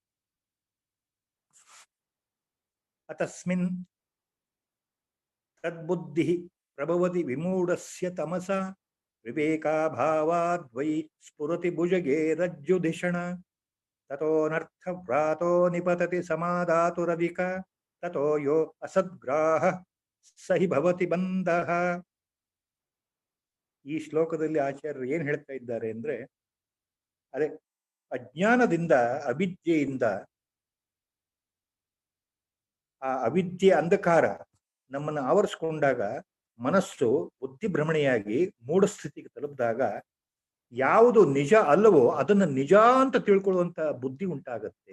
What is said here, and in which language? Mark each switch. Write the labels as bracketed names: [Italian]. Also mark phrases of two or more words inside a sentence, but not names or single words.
[Sanskrit] अतस्मिन् तद्बुद्धि प्रभवति विमूढस्य तमसा विवेक भावाद् वै स्फुरति भुजगे रज्जुधिषणा ततो नर्थ व्रातो निपतति समाधातुरधिक ततो यो असद्ग्रह सहि भवति बन्ध. [Kannada] ಈ ಶ್ಲೋಕದಲ್ಲಿ ಆಚಾರ್ಯರು ಏನ್ ಹೇಳ್ತಾ ಇದ್ದಾರೆ ಅಂದ್ರೆ, ಅದೇ ಅಜ್ಞಾನದಿಂದ, ಅವಿದ್ಯೆಯಿಂದ, ಆ ಅವಿದ್ಯೆ ಅಂಧಕಾರ ನಮ್ಮನ್ನು ಆವರಿಸಿಕೊಂಡಾಗ ಮನಸ್ಸು ಬುದ್ಧಿಭ್ರಮಣೆಯಾಗಿ ಮೂಢ ಸ್ಥಿತಿಗೆ ತಲುಪಿದಾಗ ಯಾವುದು ನಿಜ ಅಲ್ಲವೋ ಅದನ್ನು ನಿಜ ಅಂತ ತಿಳ್ಕೊಳ್ಳುವಂತ ಬುದ್ಧಿ ಉಂಟಾಗತ್ತೆ.